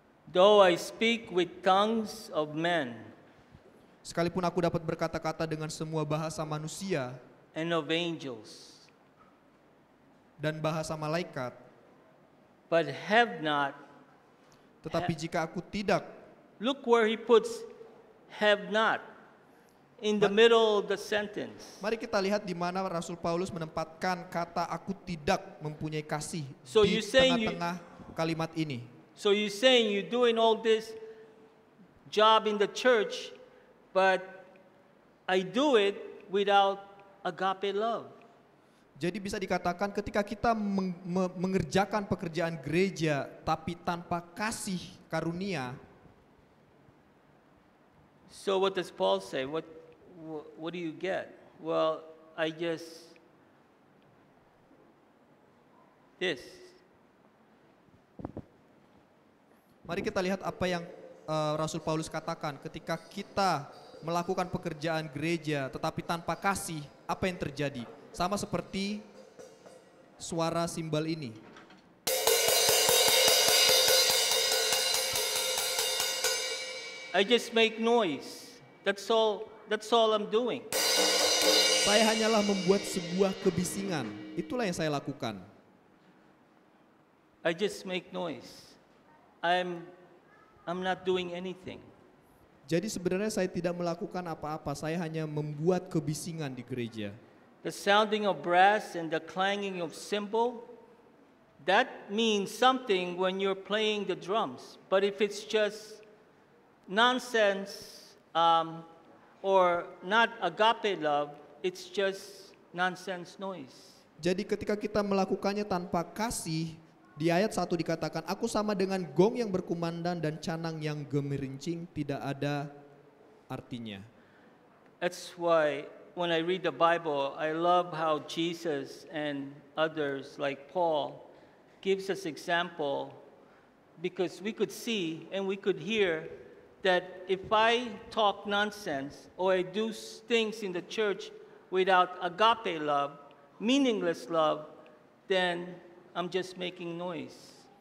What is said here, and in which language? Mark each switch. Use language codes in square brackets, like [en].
[en] though I speak with tongues of men [id] sekalipun aku dapat berkata-kata dengan semua bahasa manusia [en] and of angels, [id] dan bahasa malaikat, [en] but have not, [id] tetapi jika aku tidak, [en] look where he puts have not in the middle of the sentence. [id] mari kita lihat di mana Rasul Paulus menempatkan kata aku tidak mempunyai kasih [en] So [id] di [en] you saying [id] tengah-tengah kalimat ini. [en] So you're saying you're doing all this job in the church, but I do it without agape love. [id] Jadi bisa dikatakan ketika kita mengerjakan pekerjaan gereja tapi tanpa kasih karunia. [en] So what does Paul say? What do you get? Well, I just this. [id] Mari kita lihat apa yang Rasul Paulus katakan ketika kita melakukan pekerjaan gereja tetapi tanpa kasih, apa yang terjadi? Sama seperti suara simbal ini. [en] I just make noise. That's all I'm doing. [id] Saya hanyalah membuat sebuah kebisingan. Itulah yang saya lakukan. [en] I just make noise. I'm not doing anything. [id] Jadi sebenarnya saya tidak melakukan apa-apa, saya hanya membuat kebisingan di gereja. [en] The sounding of brass and the clanging of cymbal, that means something when you're playing the drums. But if it's just nonsense or not agape love, it's just nonsense noise. [id] Jadi ketika kita melakukannya tanpa kasih, di ayat 1 dikatakan, aku sama dengan gong yang berkumandang dan canang yang gemerincing, tidak ada artinya. [en] That's why when I read the Bible, I love how Jesus and others like Paul gives us example, because we could see and we could hear that if I talk nonsense or I do things in the church without agape love, meaningless love, then I'm just making noise.